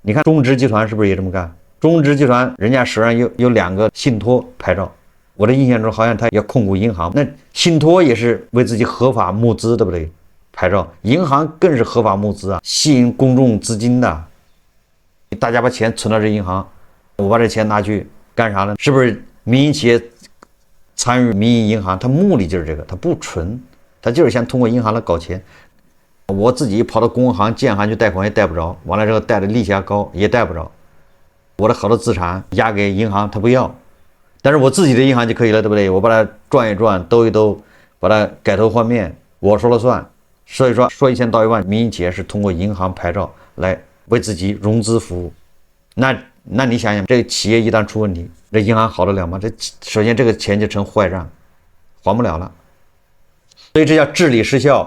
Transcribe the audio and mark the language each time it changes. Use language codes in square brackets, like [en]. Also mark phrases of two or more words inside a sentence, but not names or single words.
[zh] 你看中植集團是不是也這麼幹？中植集團人家手上有2個信託牌照，我的印象中好像他要控股銀行，那信託也是為自己合法募資，對不對？牌照，銀行更是合法募資啊，吸引公眾資金的。大家把錢存到這銀行，我把這錢拿去幹啥呢？是不是民營企業參與民營銀行，它目的就是這個，它不純，它就是想通過銀行來搞錢。我自己跑到工行、建行去貸款也貸不着，完了之後貸的利息还高，也貸不着。我的好多资產押給銀行，他不要，但是我自己的銀行就可以了，對不對？我把它轉一轉，兜一兜，把它改頭換面，我說了算。所以說1000到1萬，民營企業是通過銀行牌照來為自己融資服務。那你想想，這個企業一旦出問題，這銀行好得了嗎？這首先這個錢就成壞賬，還不了了。所以這叫治理失效。